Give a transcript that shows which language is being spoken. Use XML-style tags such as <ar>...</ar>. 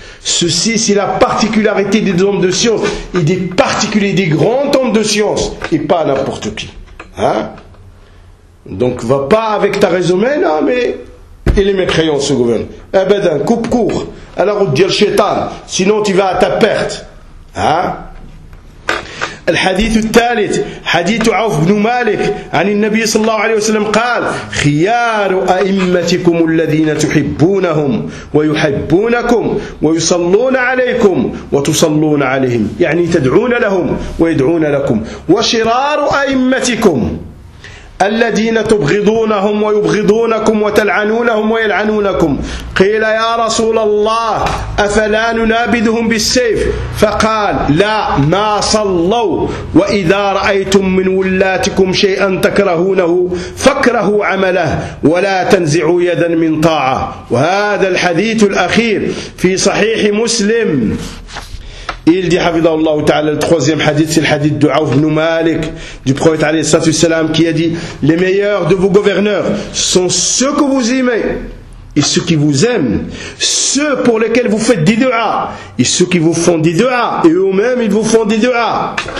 <fr>Ceci, c'est la particularité des hommes de science, et des particuliers, des grands hommes de science, et pas n'importe qui. Hein? Donc, va pas avec ta raison, mais non, mais il est mécréant ce gouverneur. Eh ben, d'un coupe court, à la route d'Yel Shaitan, sinon tu vas à ta perte. Hein?</fr> <ar>الحديث الثالث حديث عوف بن مالك عن النبي صلى الله عليه وسلم قال خيار أئمتكم الذين تحبونهم ويحبونكم ويصلون عليكم وتصلون عليهم يعني تدعون لهم ويدعون لكم وشرار أئمتكم الذين تبغضونهم ويبغضونكم وتلعنونهم ويلعنونكم قيل يا رسول الله أفلا ننابذهم بالسيف فقال لا ما صلوا وإذا رأيتم من ولاتكم شيئا تكرهونه فاكرهوا عمله ولا تنزعوا يدا من طاعة وهذا الحديث الأخير في صحيح مسلم.</ar> <fr>Il dit, Hafidhahullah Ta'ala, le troisième hadith, c'est le hadith de Awf ibn Malik, du prophète alayhi salam, qui a dit, les meilleurs de vos gouverneurs sont ceux que vous aimez et ceux qui vous aiment, ceux pour lesquels vous faites des du'as et ceux qui vous font des du'as, et eux-mêmes ils vous font des du'as.</fr>